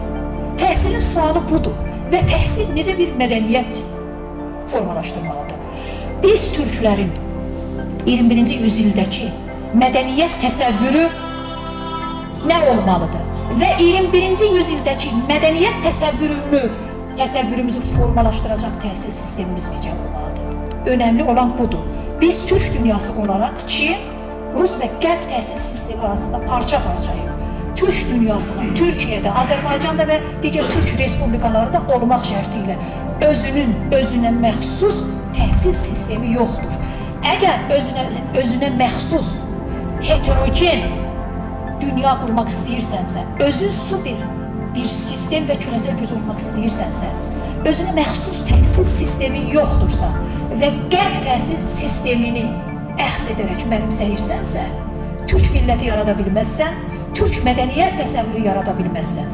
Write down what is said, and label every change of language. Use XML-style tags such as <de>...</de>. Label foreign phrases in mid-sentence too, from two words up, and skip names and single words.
<az>Təhsilin sualı budur və təhsil necə bir mədəniyyət formalaşdırmalıdır? Biz türklərin 21-ci yüzildəki mədəniyyət təsəvvürü nə olmalıdır? Və 21-ci yüzildəki mədəniyyət təsəvvürümüzü formalaşdıracaq təhsil sistemimiz necə olmalıdır?</az> <tr>Önemli olan budur.</tr> <az>Biz Türk dünyası olarak Çin, Rus ve Qərb təhsil sistemi arasında parça-parçayıq. Türk dünyasına, Türkiye'de, Azərbaycanda</az> <tr>ve diğer</tr> <az>Türk respublikalarında olmaq şərti ilə özünə məxsus təhsil sistemi yoxdur. Əgər özünə məxsus, heterogen dünya qurmaq istəyirsənsə, özün super bir sistem və küresel güc olmaq istəyirsənsə, özünə məxsus təhsil sistemi yoxdursa və Qərb təhsil sistemini əxz edərək mənimsəyirsənsə, Türk milləti yarada bilməzsən, Türk mədəniyyət təsəvvürü yarada bilməzsən.</az>